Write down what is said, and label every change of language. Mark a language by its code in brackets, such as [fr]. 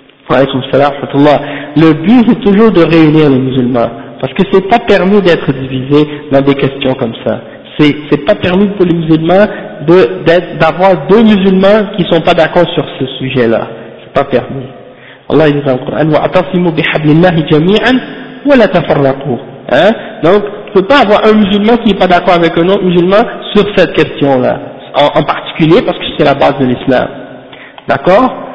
[fr] Le but, c'est toujours de réunir les musulmans. Parce que c'est pas permis d'être divisé dans des questions comme ça. C'est pas permis pour les musulmans d'avoir deux musulmans qui sont pas d'accord sur ce sujet-là. C'est pas permis. Allah dit dans le Coran, [ar] وَاعْتَصِمُوا بِحَبْلِ اللَّهِ جَمِيعًا وَلَا تَفَرَّقُوا. [fr] Hein? Donc, tu peux pas avoir un musulman qui est pas d'accord avec un autre musulman sur cette question-là. En particulier parce que c'est la base de l'islam. D'accord?